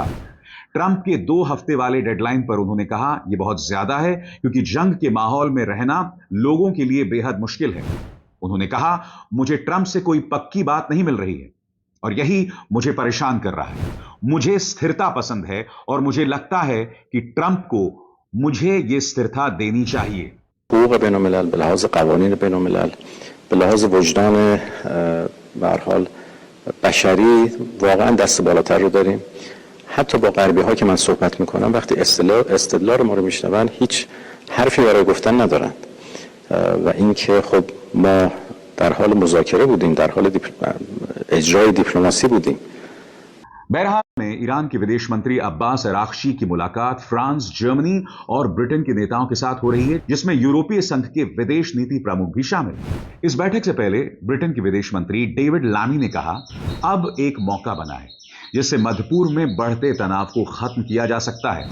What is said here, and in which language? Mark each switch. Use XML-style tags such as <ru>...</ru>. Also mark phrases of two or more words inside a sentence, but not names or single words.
<hi>ट्रंप के 2 हफ्ते वाले डेडलाइन पर उन्होंने कहा, यह बहुत ज्यादा है क्योंकि जंग के माहौल में रहना लोगों के लिए बेहद मुश्किल है। उन्होंने कहा, मुझे ट्रंप से कोई पक्की बात नहीं मिल रही है और यही मुझे परेशान कर रहा है। मुझे स्थिरता पसंद है और मुझे लगता है कि ट्रंप को मुझे यह स्थिरता देनी चाहिए।</hi> <fa>حقوق بین الملل، به لحاظ قوانین بین الملل، به لحاظ وجدان به هر حال بشری واقعا دست بالاتر رو داریم. حتی با غربی ها که من صحبت میکنم وقتی استدلال ما رو میشنون هیچ حرفی برای گفتن ندارند و اینکه خب ما در حال مذاکره بودیم، در حال اجرای دیپلماسی بودیم.</fa> <hi>बहरहाल में ईरान के विदेश मंत्री अब्बास अरागची की मुलाकात फ्रांस, जर्मनी और ब्रिटेन के नेताओं के साथ हो रही है, जिसमें यूरोपीय संघ के विदेश नीति प्रमुख भी शामिल हैं। इस बैठक से पहले ब्रिटेन के विदेश मंत्री डेविड लामी ने कहा, अब एक मौका बना है जिससे मध्य पूर्व में बढ़ते तनाव को खत्म किया जा सकता है।</hi>